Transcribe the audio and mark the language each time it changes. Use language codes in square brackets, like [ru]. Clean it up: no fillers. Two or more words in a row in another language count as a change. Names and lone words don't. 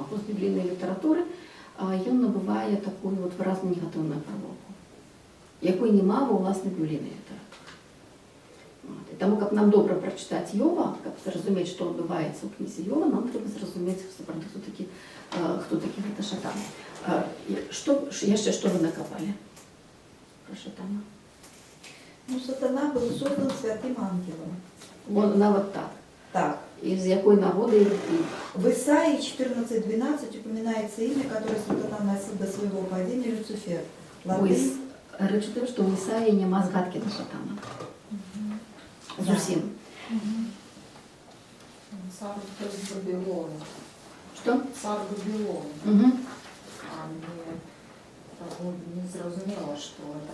[be] У постбіблійнай літаратуры ён набывае такую вот выразна негатыўную афарбоўку, якой няма ва ўласнай біблійнай літаратуры. Вот. І таму, каб нам добра прачытаць Йова, каб зразумець, што адбываецца ў кнізе Йова, нам трэба зразумець, сапраўды, хто такі гэта Шатан. Яшчэ што вы накапалі пра Шатана? Ну, [ru] Сатана был создан святым ангелом. [be] Он нават так. Так. Из якой нагоды? [ru] В Исаии 14:12 упоминается имя, которое Сатана носил до своего падения, Люцифер. [be] Рэч у тым, што ў Ісаі няма згадкі на Шатана. Зусім. Цар Вавилона. Што? Цар Вавилона. А мне не зразумела, што гэта.